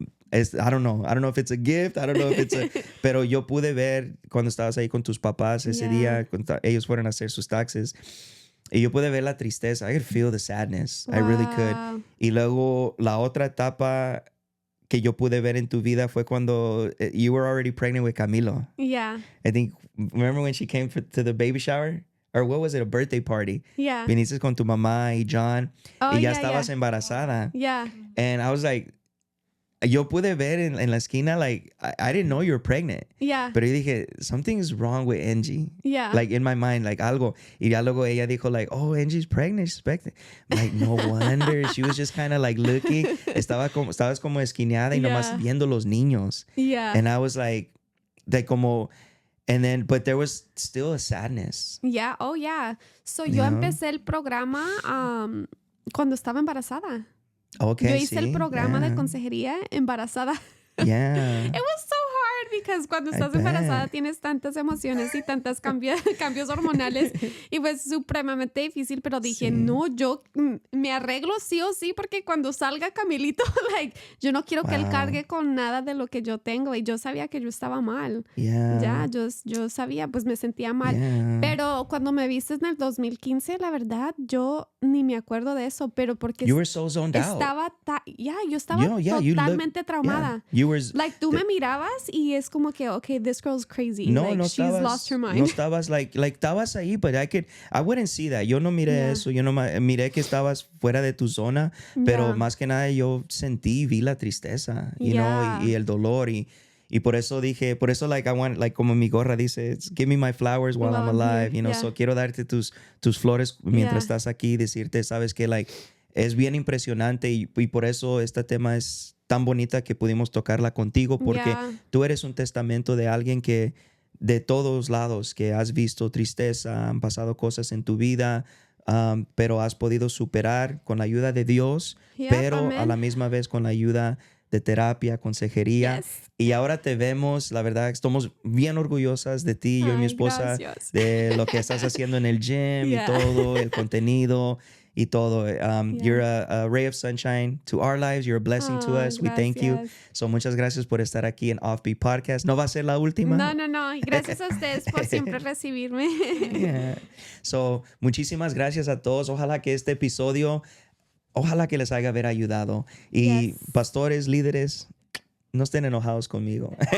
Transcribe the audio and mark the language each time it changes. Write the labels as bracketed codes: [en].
[en] I don't know if it's [es] a gift, I don't know if it's pero yo pude ver cuando estabas ahí con tus papás ese día, cuando ellos fueron a hacer sus taxes, y yo pude ver la tristeza. [en] I could feel the sadness. I really could. [es] Y luego la otra etapa que yo pude ver en tu vida fue cuando [en] you were already pregnant with Camilo. I think, remember when she came to the baby shower? Or what was it, a birthday party? [es] Viniste con tu mamá y John, y ya estabas embarazada. [en] And I was like, [es] yo pude ver en la esquina, [en] like, I didn't know you were pregnant. Yeah. [es] Pero yo dije, [en] something is wrong with Angie. Yeah. Like, in my mind, like, [es] algo. Y ya luego ella dijo, [en] like, oh, Angie's pregnant, she's pregnant. I'm like, no wonder. She was just kind of, like, looking. [es] Estabas como esquineada y nomás viendo los niños. [en] Yeah. And I was like [es] como... [en] And then, but there was still a sadness. Yeah, oh yeah. [es] So yo empecé el programa cuando estaba embarazada. [en] Okay, [es] yo hice el programa de consejería embarazada. [en] Yeah. It was so hard because [es] cuando estás embarazada tienes tantas emociones y tantos cambios hormonales y pues supremamente difícil, pero dije, no, yo me arreglo sí o sí porque cuando salga Camilito, like, yo no quiero que él cargue con nada de lo que yo tengo y yo sabía que yo estaba mal. Ya, yo sabía, pues me sentía mal. Pero cuando me viste en el 2015, la verdad, yo ni me acuerdo de eso, pero porque [en] you were so zoned out. [es] Yo estaba totalmente traumada. Like, tú me mirabas y es como que, [en] okay, this girl's crazy. [es] No, [en] like, [es] no [en] she's [es] estabas, [en] lost her mind. [es] No estabas, [en] like, [es] estabas ahí, [en] but I wouldn't see that. [es] Yo no miré eso. Yo no miré que estabas fuera de tu zona, pero más que nada yo vi la tristeza, [en] you know, [es] y el dolor y por eso dije, like, [en] I want, [es] like, como mi gorra dice, [en] give me my flowers while I'm alive, [es] you know, so quiero darte tus flores mientras estás aquí, decirte, sabes que, like, es bien impresionante y por eso este tema es tan bonita que pudimos tocarla contigo porque tú eres un testamento de alguien que de todos lados que has visto tristeza, han pasado cosas en tu vida, pero has podido superar con la ayuda de Dios, pero a la misma vez con la ayuda de terapia, consejería. Y ahora te vemos, la verdad, estamos bien orgullosas de ti, yo y mi esposa, de lo que estás haciendo en el gym y todo, el contenido y todo. [en] You're a ray of sunshine to our lives. You're a blessing to us. We thank you. [es] So, muchas gracias por estar aquí en Offbeat Podcast. ¿No va a ser la última? No. Gracias a ustedes por siempre recibirme. So, muchísimas gracias a todos. Ojalá que este episodio, ojalá que les haya ayudado. Y pastores, líderes, no estén enojados conmigo.